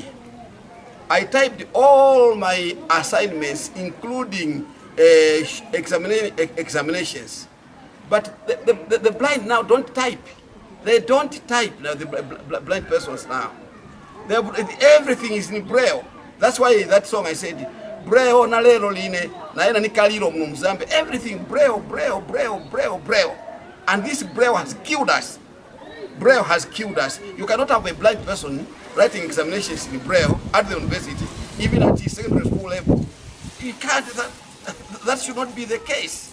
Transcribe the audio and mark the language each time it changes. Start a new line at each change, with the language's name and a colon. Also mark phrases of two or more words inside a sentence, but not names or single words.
English: I typed all my assignments, including examinations. But the blind now don't type. They don't type now, the blind persons now. Everything is in Braille. That's why that song I said, Braille
Bemba: na lero line, na ena ni kaliro mu Zambia.
English: Everything Braille. And this Braille has killed us. Braille has killed us. You cannot have a blind person writing examinations in Braille at the university, even at the secondary school level. You can't, that should not be the case.